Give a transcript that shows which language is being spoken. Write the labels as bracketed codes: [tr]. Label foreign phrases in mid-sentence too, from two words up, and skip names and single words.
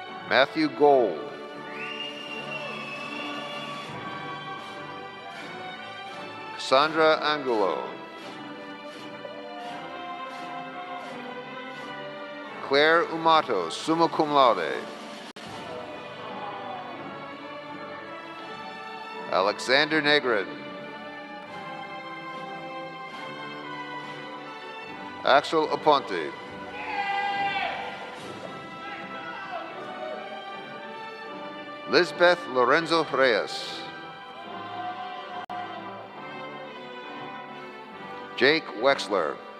[en] Matthew Gold. Cassandra Angulo. Claire Umato, [la] summa cum laude. [en] Alexander Negrin. Axel Aponte. Lisbeth Lorenzo Reyes. Jake Wexler.